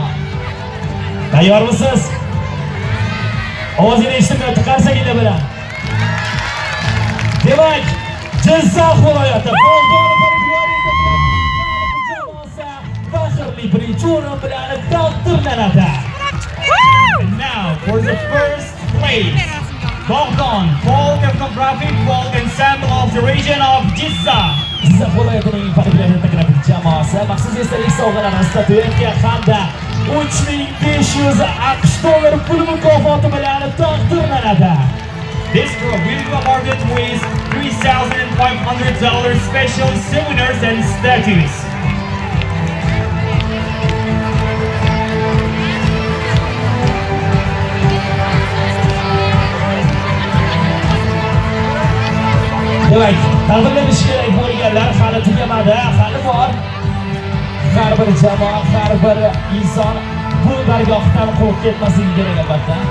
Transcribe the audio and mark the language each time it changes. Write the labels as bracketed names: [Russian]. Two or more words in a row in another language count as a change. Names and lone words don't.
[Uzbek] Tayyormisiz? Ovozini eshitib qarsaginglar bilan. Demak, Jizzax viloyati faxrli birinchi o'rin bilan taqdirlanadi. [English] Now for the first place, Bogdan Folk Ethnographic Folk Ensemble of the region of Jizzax. [Uzbek] Jizzax viloyatining faxrli jamoasi maxsus esdalik sovg'alari, statuetka hamda 3500 AQSh dollari pul mukofoti bilan taqdirlanadi. [English] This group will be awarded with $3,500 special souvenirs and statues. [Uzbek] Demak, taqdirlanishi kerak bo'lganlar hali tugamadi, hali bor. Har bir jamoa, har bir inson bu dargohdan qolib ketmasligi kerak albatta.